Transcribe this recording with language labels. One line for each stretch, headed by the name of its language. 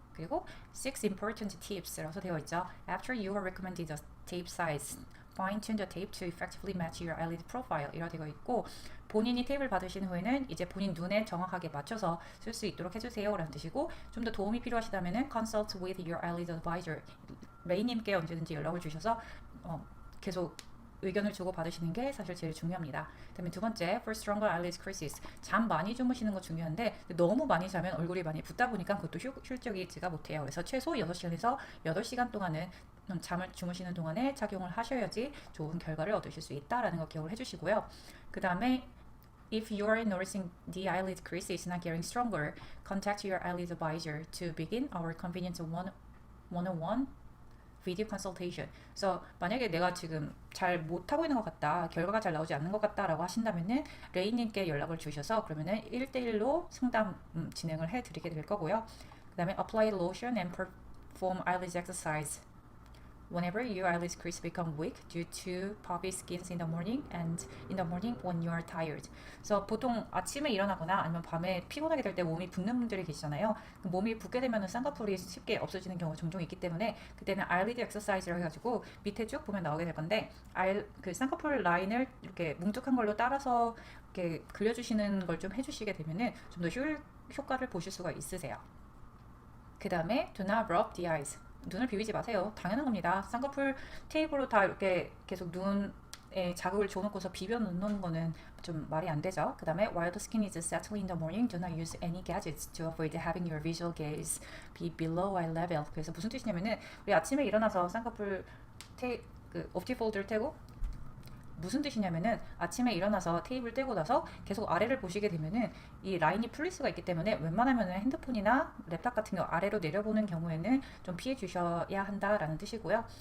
Korean: 그리고 6 important tips라서 되어 있죠.
English: After you are recommended the tape size, fine-tune the tape to effectively match your eyelid profile
Korean: 이라 되어 있고 본인이 테이프를 받으신 후에는 이제 본인 눈에 정확하게 맞춰서 쓸 수 있도록 해주세요 라는 뜻이고 좀 더 도움이 필요하시다면
English: consult with your eyelid advisor
Korean: 레이님께 언제든지 연락을 주셔서 계속 의견을 주고 받으시는 게 사실 제일 중요합니다. 그다음에 두 번째,
English: for stronger eyelid creases.
Korean: 잠 많이 주무시는 거 중요한데 너무 많이 자면 얼굴이 많이 붓다 보니까 그것도 효율적이지가 못해요. 그래서 최소 6시간에서 8시간 동안은 잠을 주무시는 동안에 착용을 하셔야지 좋은 결과를 얻으실 수 있다라는 거 기억을 해주시고요. 그 다음에
English: If you are noticing the eyelid crease is not getting stronger, contact your eyelid advisor to begin our convenient one-on-one 비디오 컨설테이션.
Korean: 그래서 만약에 내가 지금 잘 못하고 있는 것 같다, 결과가 잘 나오지 않는 것 같다라고 하신다면은 레이님께 연락을 주셔서 그러면은 1대1로 상담 진행을 해드리게 될 거고요. 그 다음에
English: apply lotion and perform eyelid exercise. Whenever your eyelid crease become weak due to puffy skins in the morning and in the morning when you are tired.
Korean: 그래서 보통 아침에 일어나거나 아니면 밤에 피곤하게 될 때 몸이 붓는 분들이 계시잖아요. 몸이 붓게 되면 쌍꺼풀이 쉽게 없어지는 경우가 종종 있기 때문에 그때는 eyelid exercise를 해가지고 밑에 쭉 보면 나오게 될 건데 그 쌍꺼풀 라인을 이렇게 뭉툭한 걸로 따라서 이렇게 그려주시는 걸 좀 해주시게 되면은 좀 더 효과를 보실 수가 있으세요. 그 다음에
English: do not rub the eyes.
Korean: 눈을 비비지 마세요. 당연한 겁니다. 쌍꺼풀 테이프로 다 이렇게 계속 눈에 자극을 줘놓고서 비벼 놓는 거는 좀 말이 안 되죠. 그 다음에
English: while the skin is settling in the morning, do not use any gadgets to avoid having your visual gaze be below eye level.
Korean: 그래서 무슨 뜻이냐면은 우리 아침에 일어나서 쌍꺼풀 옵티폴드를 떼고 무슨 뜻이냐면은 아침에 일어나서 테이프를 떼고 나서 계속 아래를 보시게 되면은 이 라인이 풀릴 수가 있기 때문에 웬만하면은 핸드폰이나 랩탑 같은 거 아래로 내려보는 경우에는 좀 피해 주셔야 한다라는 뜻이고요.